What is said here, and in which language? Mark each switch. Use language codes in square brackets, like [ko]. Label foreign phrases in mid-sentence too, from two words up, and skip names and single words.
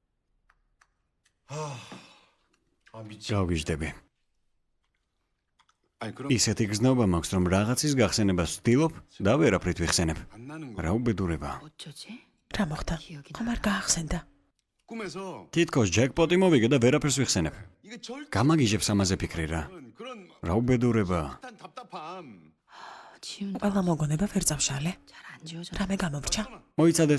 [ko] 아 미치. [ka] გავგიჟდები. [ko] 아니 그럼 [ka] ისეთი გზნობა მაქვს, რომ რაღაცის გახსენებას ვცდილობ და ვერაფრით ვიხსენებ. [ko] 안 나는 [ka] რა [ko] 거야. [ka] უბედურება. [ko] 어쩌지? [ka] რა მოხდა? ხომ არ გაახსენდა? [ko] 꿈에서 [ka] თითქოს ჯეკპოტი მოვიგე და ვერაფერს ვიხსენებ. [ko] 이게 절대 [ka] გამაგიჟებს ამაზე ფიქრი რა. [ko] 그런 [ka] რა უბედურება. [ko] 일단 답답함. 지훈 [ka] ყველა მოგონება ვერ წავშალე. [ko] 잘안 지워져. [ka] რამე გამოვრჩა? მოიცადეთ.